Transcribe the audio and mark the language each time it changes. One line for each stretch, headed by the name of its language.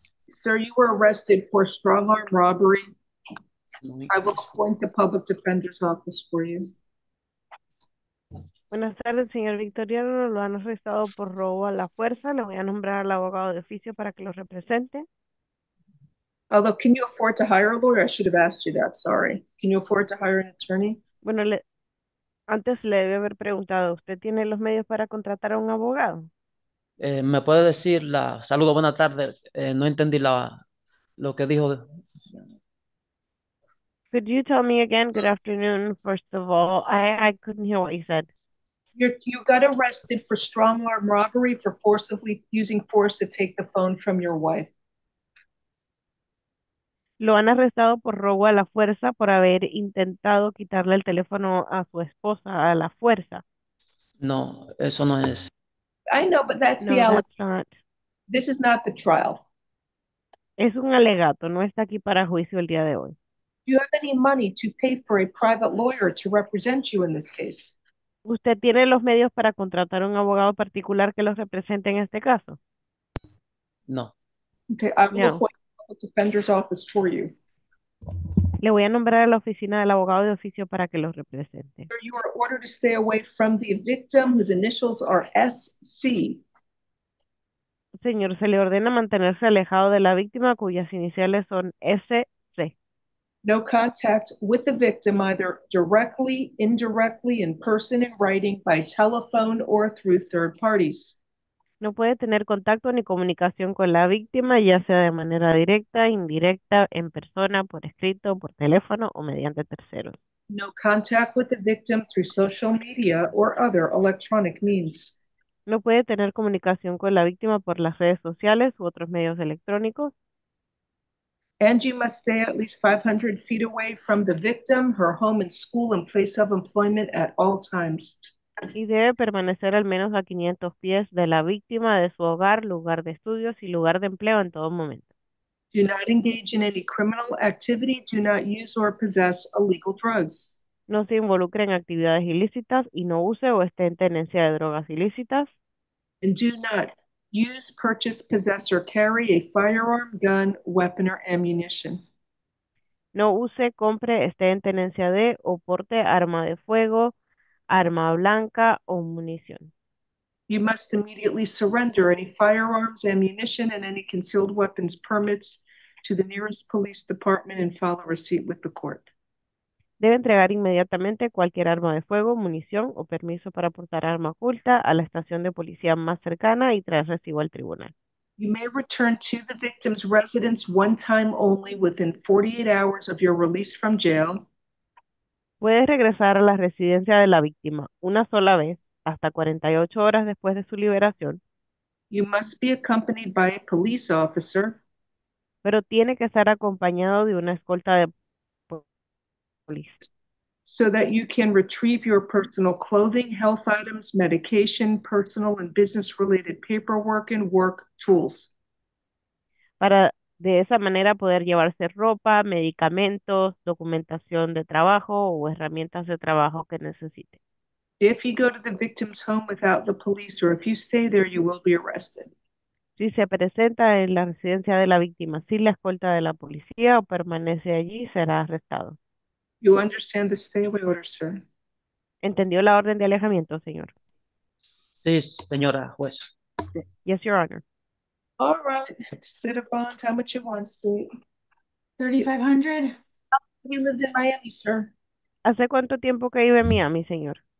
English: Sir, you were arrested for strong arm robbery. I will appoint the public defender's office for you.
Spanish: Buenas tardes, señor Victoriano. Lo han arrestado por robo a la fuerza. Le voy a nombrar al abogado de oficio para que lo represente.
English: Although, can you afford to hire a lawyer? I should have asked you that, sorry. Can you afford to hire an attorney?
Spanish: Bueno, antes le debe haber preguntado, ¿usted tiene los medios para contratar a un abogado? ¿Me puede decir saludo, buena tarde? No entendí lo que dijo.
English: Could you tell me again? Good afternoon, first of all. I couldn't hear what you said. You got arrested for strong arm robbery for forcibly using force to take the phone from your wife.
Spanish: Lo han arrestado por robo a la fuerza por haber intentado quitarle el teléfono a su esposa a la fuerza. No, eso no es.
English: I know, but that's the No, allegation. that's not. This is not the trial.
Spanish: Es un alegato, no está aquí para juicio el día de hoy.
English: Do you have any money to pay for a private lawyer to represent you in this case?
Spanish: ¿Usted tiene los medios para contratar a un abogado particular que los represente en este caso? No.
English: Okay, I will No. appoint the public defender's office for you.
Spanish: Le voy a nombrar a la oficina del abogado de oficio para que los represente.
English: Sir, you are ordered to stay away from the victim whose initials are SC.
Spanish: Señor, se le ordena mantenerse alejado de la víctima cuyas iniciales son SC.
English: No contact with the victim either directly, indirectly, in person, in writing, by telephone, or through third parties.
Spanish: No puede tener contacto ni comunicación con la víctima, ya sea de manera directa, indirecta, en persona, por escrito, por teléfono o mediante terceros.
English: No contact with the victim through social media or other electronic means.
Spanish: No puede tener comunicación con la víctima por las redes sociales u otros medios electrónicos.
English: And you must stay at least 500 feet away from the victim, her home and school and place of employment at all times.
Spanish: Y debe permanecer al menos a 500 pies de la víctima, de su hogar, lugar de estudios y lugar de empleo en todo momento.
English: Do not engage in any criminal activity. Do not use or possess illegal drugs.
Spanish: No se involucre en actividades ilícitas y no use o esté en tenencia de drogas ilícitas.
English: And do not use, purchase, possess, or carry a firearm, gun, weapon, or ammunition.
Spanish: No use, compre, esté en tenencia de o porte arma de fuego, arma blanca o munición.
English: You must immediately surrender any firearms, ammunition, and any concealed weapons permits to the nearest police department and file a receipt with the court.
Spanish: Debe entregar inmediatamente cualquier arma de fuego, munición o permiso para portar arma oculta a la estación de policía más cercana y traer recibo al tribunal.
English: You may return to the victim's residence one time only within 48 hours of your release from jail.
Spanish: Puede regresar a la residencia de la víctima una sola vez hasta 48 horas después de su liberación.
English: You must be accompanied by a police officer.
Spanish: Pero tiene que estar acompañado de una escolta de policía.
English: So that you can retrieve your personal clothing, health items, medication, personal and business related paperwork, and work tools.
Spanish: Para de esa manera poder llevarse ropa, medicamentos, documentación de trabajo o herramientas de trabajo que necesite.
English: If you go to the victim's home without the police or if you stay there, you will be arrested.
Spanish: Si se presenta en la residencia de la víctima sin la escolta de la policía o permanece allí, será arrestado.
English: You understand the stay away order, sir?
Spanish: ¿Entendió la orden de alejamiento, señor? Sí, señora juez.
English: Yes, Your Honor. All right. Sit a bond. How much you want, sweet? $3,500. You lived in Miami, sir.
Spanish: ¿Hace cuánto tiempo que vive en Miami, señor?